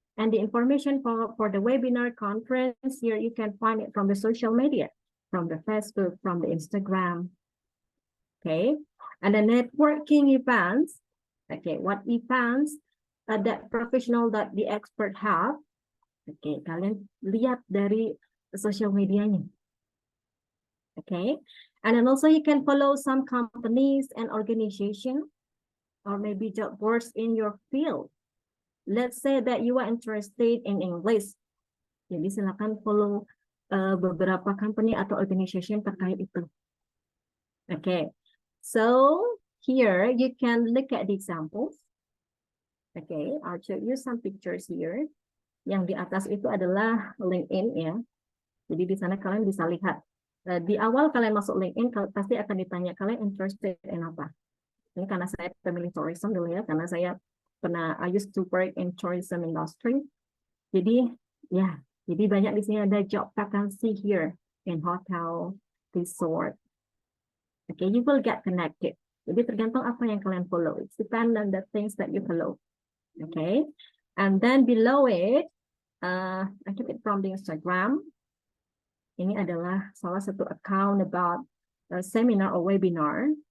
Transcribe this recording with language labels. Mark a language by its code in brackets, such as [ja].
[en] And the information for the webinar conference here, you can find it from the social media, from the Facebook, from the Instagram. Okay, and the networking events. Okay, what events? that professional that the expert have. [id] Oke, kalian lihat dari social medianya. [en] Okay, and then also you can follow some companies and organizations or maybe job boards in your field. Let's say that you are interested in English. [id] Jadi silakan follow beberapa company atau organization terkait itu. [en] Okay, so here you can look at the examples. Okay, I'll show you some pictures here. [id] Yang di atas itu adalah LinkedIn ya. Jadi di sana kalian bisa lihat. Di awal kalian masuk LinkedIn, pasti akan ditanya kalian interested in apa. Ini karena saya pemilih tourism dulu ya, karena saya [en] I used to work in tourism industry. [id] Jadi ya, jadi banyak di sini ada job vacancy [en] here in hotel, resort. Okay, you will get connected. [id] Jadi tergantung apa yang kalian follow. [en] It depends on the things that you follow. Okay, and then below it, I took it from the Instagram. [id] Ini adalah salah satu account [en] about a seminar or webinar.